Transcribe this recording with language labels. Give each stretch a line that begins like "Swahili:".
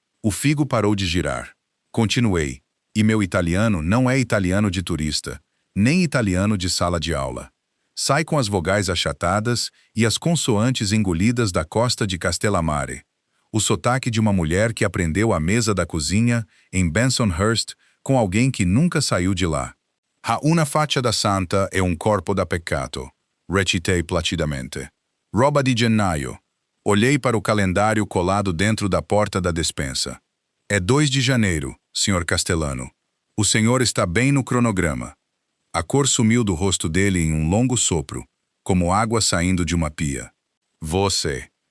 Portuguese: O figo parou de girar. Continuei. E meu italiano não é italiano de turista. nem italiano de sala de aula. Sai com as vogais achatadas e as consoantes engolidas da costa de Castellamare. O sotaque de uma mulher que aprendeu à mesa da cozinha, em Bensonhurst, com alguém que nunca saiu de lá.
Italian: Ha una faccia da santa e un corpo da peccato,
Portuguese: recitei placidamente.
Italian: Roba di gennaio.
Portuguese: Olhei para o calendário colado dentro da porta da despensa. É 2 de janeiro, Sr. Castellano. O senhor está bem no cronograma. A cor sumiu do rosto dele em um longo sopro, como água saindo de uma pia. Você.